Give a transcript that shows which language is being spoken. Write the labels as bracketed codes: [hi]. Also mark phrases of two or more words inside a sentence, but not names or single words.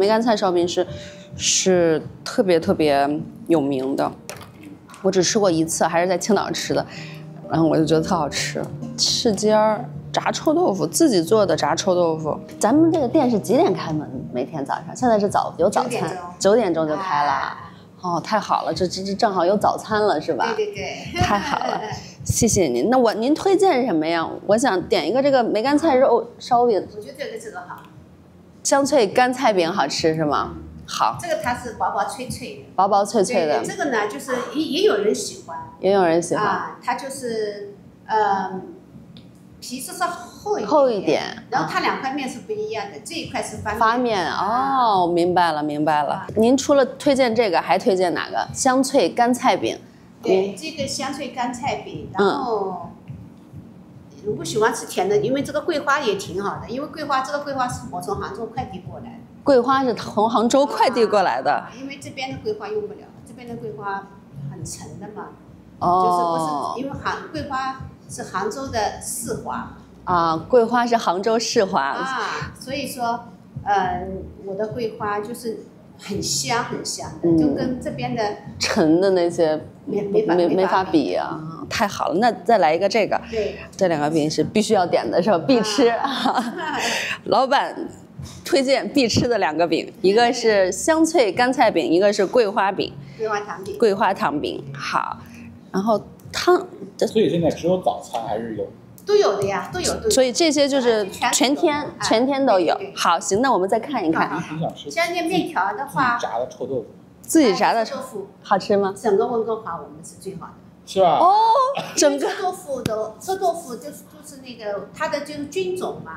[zh] 梅乾菜燒餅是特別有名的，我只吃過一次，還是在青島吃的，然後我就覺得特好吃。翅尖炸臭豆腐，自己做的炸臭豆腐。咱們這個店是幾點開門？每天早上？現在是有早餐，9點鐘就開了。哦，太好了，這正好有早餐了，是吧？對，太好了。謝謝您。那您推薦什麼呀？我想點一個這個梅乾菜肉燒餅。我覺得這個好。香脆乾菜餅好吃是嗎？好。這個它是薄薄脆脆的。薄薄脆脆的。对，這個呢，就是也有人喜歡。也有人喜歡。啊，它就是皮是稍厚一点。然後它2塊面是不一樣的，這一塊是發面。哦，明白了。您除了推薦這個，還推薦哪個？香脆乾菜餅。对，這個香脆乾菜餅，然後如果喜歡吃甜的，因為這個桂花也挺好的，因為這個桂花是我從杭州快遞過來的。桂花是從杭州快遞過來的。因為這邊的桂花用不了，這邊的桂花很沉的嘛。哦。就是不是因為桂花是杭州的市花。啊，桂花是杭州市花。啊，所以說，我的桂花就是很香的，就跟這邊的沉的那些没法比啊，太好了。那再來一個這個，對，這2個餅是必須要點的是吧？必吃。老闆推薦必吃的2個餅，一個是香脆乾菜餅，一個是桂花餅。桂花糖餅。好，然後湯。所以現在只有早餐還是有？都有的呀，都有。所以這些就是全天都有。好，行，那我们再看一看。像那面條的話，炸的臭豆腐。自己炸的臭豆腐好吃嗎？整個溫哥華我們是最好的。是吧？哦，整個臭豆腐就是那個它的就是菌種嘛。